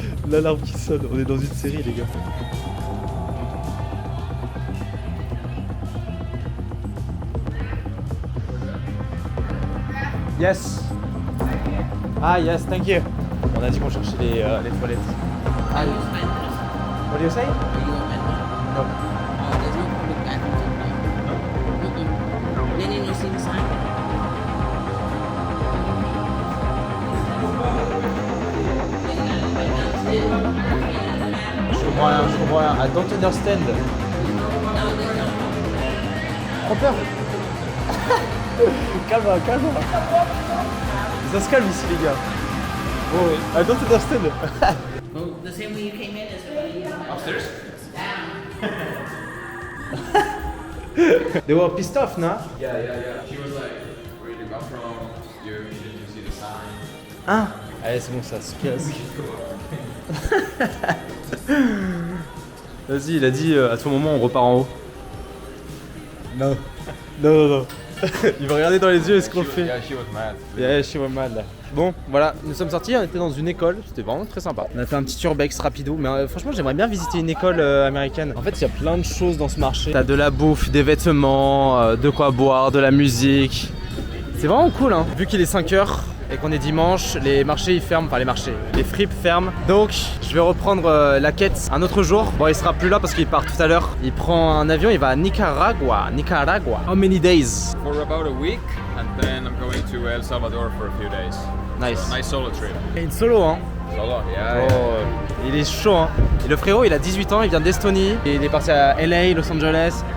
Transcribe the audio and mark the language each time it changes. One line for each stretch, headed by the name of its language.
French: L'alarme qui sonne, on est dans une série les gars. Yes. Ah yes, thank you. On a dit qu'on cherchait les toilettes.
English: Ah, what do you say? No. There's no public bathrooms. Then you see the sign.
French: Je comprends rien. I don't understand. Prends peur. calme. Ça se calme ici les gars.
English: Oh, I don't understand. Well, the same way you came in is the way you come out. Upstairs? They were pissed off, no? Yeah. She was like, where you come from? Did you see the sign? Ah.
French: Allez, c'est bon, ça se casse. Vas-y, il a dit à tout moment on repart en haut. Non. Il va regarder dans les yeux, est-ce qu'on le fait?
English: Yeah, she was mad. Yeah, she was mad.
French: Bon, voilà, nous sommes sortis, on était dans une école, c'était vraiment très sympa. On a fait un petit urbex rapido, mais franchement j'aimerais bien visiter une école américaine. En fait, il y a plein de choses dans ce marché. T'as de la bouffe, des vêtements, de quoi boire, de la musique. C'est vraiment cool, hein. Vu qu'il est 5h et qu'on est dimanche, les marchés ils ferment, enfin les marchés, les fripes ferment. Donc je vais reprendre la quête un autre jour. Bon, il sera plus là parce qu'il part tout à l'heure. Il prend un avion, il va à Nicaragua.
English: How many days? For about a week, and then I'm going to El Salvador for a few days. Nice. So, nice solo trip.
French: Et une solo, hein.
English: Solo, yeah.
French: Oh, il est chaud, hein. Et le frérot, il a 18 ans, il vient d'Estonie. Et il est parti à LA, Los Angeles.